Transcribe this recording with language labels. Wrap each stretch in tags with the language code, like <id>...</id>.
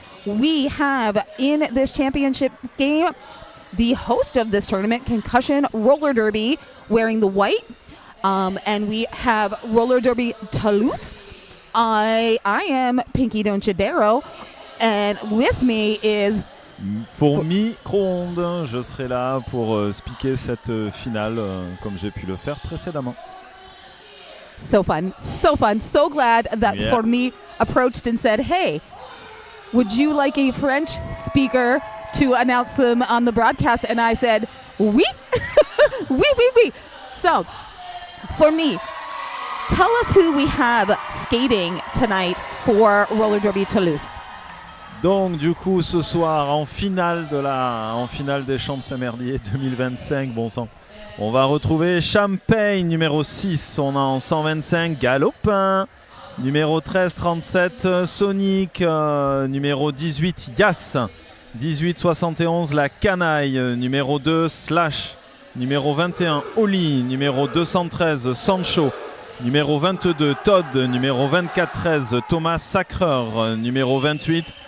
<en>We have in this championship game the host of this tournament, Concussion Roller Derby, wearing the white, and we have Roller Derby Toulouse. I am Pinky Donchidero, and with me is Fourmi Micro-ondes.</en> <fr>Je serai là pour speaker cette finale comme j'ai pu le faire précédemment.</fr> <en>So fun, so glad that Fourmi approached and said, hey, would you like a French speaker to announce them on the broadcast? And I said,</en> <fr>oui, oui.</fr> <en>So, for me, tell us who we have skating tonight for Roller Derby Toulouse.</en> <fr>Donc du coup ce soir en finale des Champs MRDA 2025, bon sang, on va retrouver Champagne numéro 6, on a en 125 Galopin, numéro 13-37 Sonic, numéro 18 Yass, 18-71 La Canaille, numéro 2 Slash, numéro 21 Oli, numéro 213 Sancho, numéro 22 Todd, numéro 24-13 Thomas Sacreur, numéro 28</fr>